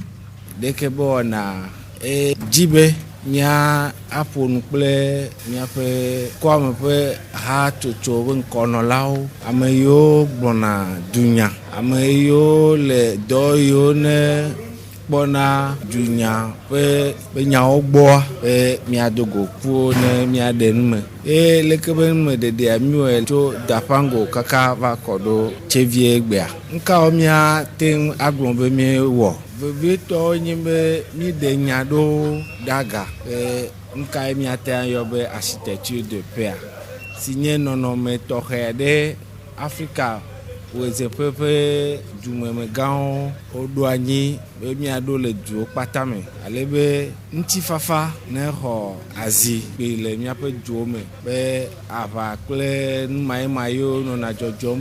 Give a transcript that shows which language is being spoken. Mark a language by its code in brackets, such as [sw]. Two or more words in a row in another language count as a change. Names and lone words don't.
[ee] Ɖeke be wɔna dzi be mía aƒo nu kple míaƒe kɔame ƒe hatsotso ƒe ŋkɔnɔlawo, ame yiwo gblɔna dunya, ame yiwo le dɔ yiwo ne kpɔna dunya ƒe nyawo gbɔa be míado go ƒuwo ne míaɖe nume. Eye leke be nume ɖeɖea miwɔe tso Dapango kaka va kɔ ɖo Tsevie gbea. Nukawo míate ŋu agblɔ be míewɔ? Vevietɔwo nye be míɖe nya ɖo daga nukae míate ayɔ be [fr] architecture de paix [ee] si nye nɔnɔme tɔxɛ ɖe Afrika wɔezeƒe ƒe dumemegãwo woɖo anyi be míaɖo le duwo kpata me ale be ŋutifafa ne xɔ azi kpe le míaƒe duwo me be aʋa kple numayimayiwo nɔna dzɔdzɔm